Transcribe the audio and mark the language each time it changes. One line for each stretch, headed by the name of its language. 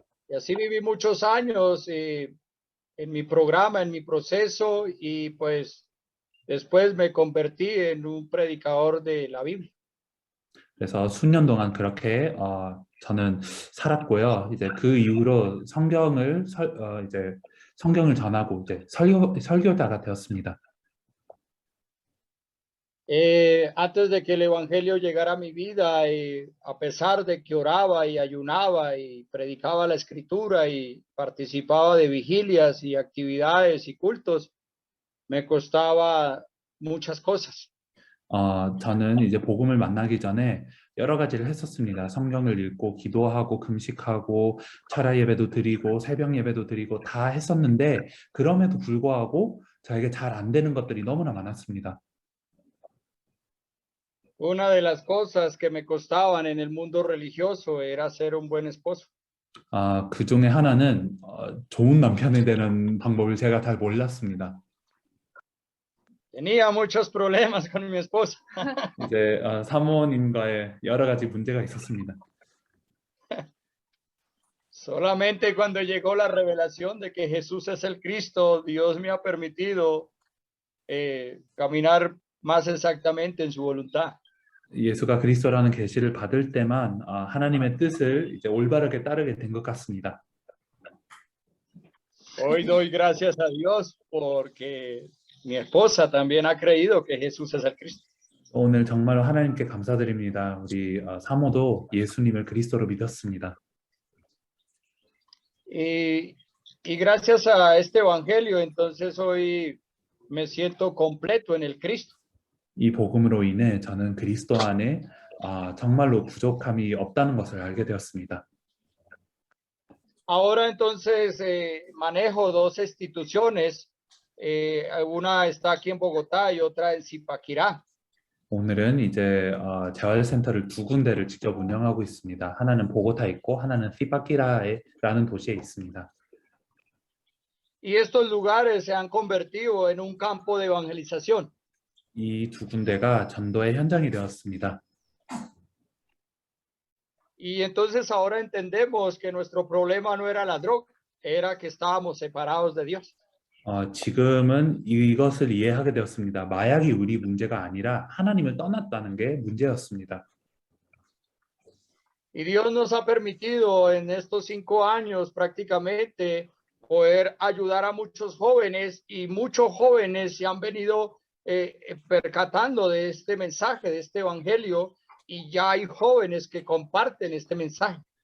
Spanish: Y así viví muchos años en mi programa, en mi proceso, y pues después me convertí en un predicador de la Biblia.
Korean: 그래서 수년 동안 그렇게 저는 살았고요. 이제 그 이후로 성경을 이제 성경을 전하고 이제 설교자가 되었습니다.
Spanish: Antes de que el evangelio llegara a mi vida, a pesar de que oraba y ayunaba y predicaba la escritura y participaba de vigilias y actividades y cultos, me costaba muchas cosas.
Korean: 저는 이제 복음을 만나기 전에 여러 가지를 했었습니다. 성경을 읽고 기도하고 금식하고 철야 예배도 드리고 새벽 예배도 드리고 다 했었는데 그럼에도 불구하고 저에게 잘 안 되는 것들이 너무나 많았습니다.
Spanish: Una de las cosas que me costaban en el mundo religioso era ser un buen esposo.
Korean: 그 중에 하나는 좋은 남편이 되는 방법을 제가 잘 몰랐습니다.
Spanish: Tenía muchos problemas con mi esposa.
Korean: 이제 사모님과의 여러 가지 문제가 있었습니다.
Spanish: Solamente cuando llegó la revelación de que Jesús es el Cristo, Dios me ha permitido caminar más exactamente en su voluntad.
Korean: 예수가 그리스도라는 계시를 받을 때만 하나님의 뜻을 이제 올바르게 따르게 된 것 같습니다.
Spanish: Hoy doy gracias a Dios porque mi esposa también ha creído que Jesús es el Cristo.
Korean: 오늘 정말로 하나님께 감사드립니다. 우리 사모도 예수님을 그리스도로 믿었습니다.
Spanish: Y gracias a este evangelio, entonces hoy me siento completo en el Cristo.
Korean: 이 복음으로 인해 저는 그리스도 안에 정말로 부족함이 없다는 것을 알게 되었습니다.
Spanish: Ahora entonces manejo dos instituciones, una está aquí en Bogotá y otra en Zipaquirá.
Korean: 오늘은 이제 재활센터를 두 군데를 직접 운영하고 있습니다. 하나는 보고타에 있고 하나는 시바키라라는 도시에 있습니다.
Spanish: Y estos lugares se han convertido en un campo de evangelización.
Korean: 이 두 군데가 전도의 현장이 되었습니다.
Spanish: Y entonces ahora entendemos que nuestro problema no era la droga, era que estábamos separados de Dios.
Korean: 지금은 이것을 이해하게 되었습니다. 마약이 우리 문제가 아니라 하나님을 떠났다는 게 문제였습니다.
Spanish: Y Dios nos ha permitido en estos 5 años prácticamente poder ayudar a muchos jóvenes y muchos jóvenes se han venido percatando de este mensaje, de este evangelio, y ya hay jóvenes que comparten este mensaje.